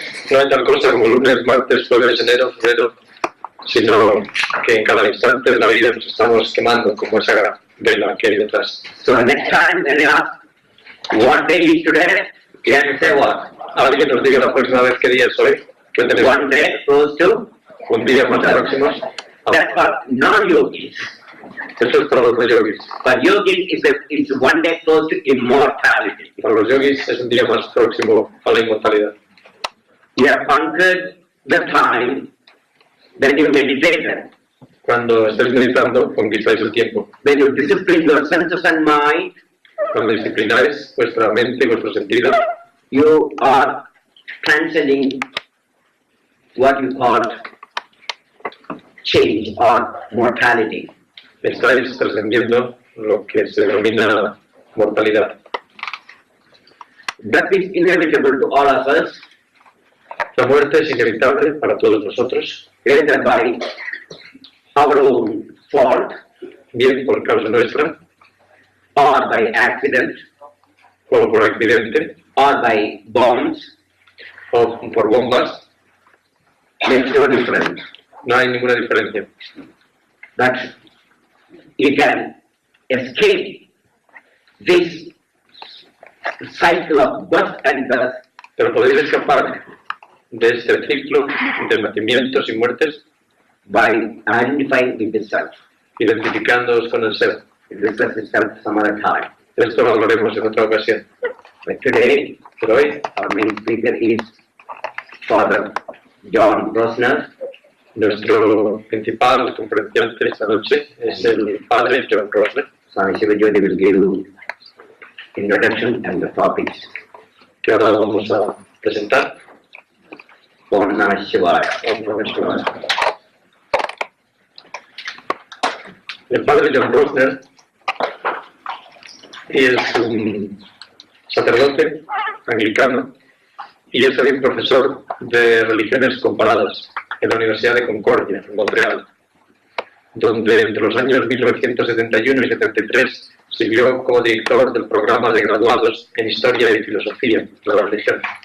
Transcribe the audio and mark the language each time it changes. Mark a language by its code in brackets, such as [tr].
[es] No hay tal cosa como lunes, martes, jueves, enero, febrero, sino que en cada instante de la vida nos estamos quemando como esa vela que hay detrás. [en] So the next time they ask, what day is today? You have to say what? [es] Ahora que nos diga la próxima vez qué día es hoy, qué tenemos [en] One day goes to, [es] un día más próximos. [en] that's what non-yogis. [es] Eso es para los yogis. [en] For yogis, it's one day close to immortality. [es] Para los yogis es un día más próximo a la inmortalidad. [en] You have conquered the time, then you meditate. [es] Cuando estáis meditando, conquistáis el tiempo. [en] When you discipline your senses and mind, [es] Cuando disciplináis vuestra mente y vuestros sentidos, [en] you are transcending what you call change or mortality. [es] estáis trascendiendo lo que se denomina mortalidad. [en] That is inevitable to all of us, [es] La muerte es inevitable para todos nosotros, [en] either by our own fault [es] bien por causa nuestra, [en] or by accident [es] o por accidente, [en] or by bombs. [es] o por bombas. [en] Makes no difference. [es] No hay ninguna diferencia. [en] That you can escape this cycle of birth and death [es] Pero podéis escapar de este ciclo de nacimientos y muertes [en] by identifying with the self. [es] identificándoos con el ser. [en] This is self some other time. [es] Esto lo hablaremos en otra ocasión. [en] But today, [es] Pero hoy, [en] our main speaker is Father John Rosner. [es] nuestro principal conferenciante esta noche es el padre John Rosner, [en] Swami SYVC will give introduction and the topics. [es] que ahora vamos a presentar. [sa] Om Namah Shivaya. Om Namah Shivaya. [es] El padre John Rosner es un sacerdote anglicano y es también profesor de religiones comparadas en la Universidad de Concordia, en Montreal, donde entre los años 1971 y 73 sirvió como director del programa de graduados en Historia y Filosofía de la religión.